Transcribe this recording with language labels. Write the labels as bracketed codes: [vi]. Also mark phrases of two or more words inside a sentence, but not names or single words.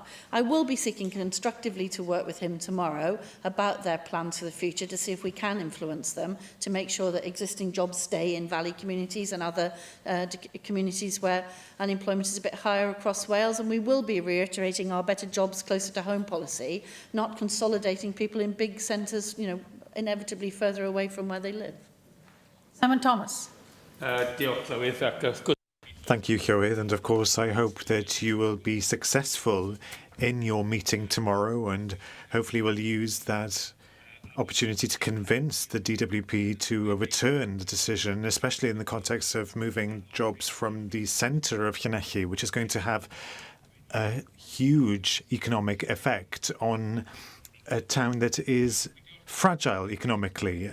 [en] I will be seeking constructively to work with him tomorrow about their plans for the future, to see if we can influence them to make sure that existing jobs stay in valley communities and other communities where unemployment is a bit higher across Wales. And we will be reiterating our better jobs closer to home policy, not consolidating people in big centres, inevitably further away from where they live. Simon Thomas. [cy] Diolch, Llywydd, ac wrth gwrs. [en] Thank you, Llywydd, and of course I hope that you will be successful in your meeting tomorrow, and hopefully will use that opportunity to convince the DWP to overturn the decision, especially in the context of moving jobs from the centre of Llanelli, which is going to have a huge economic effect on a town that is fragile economically.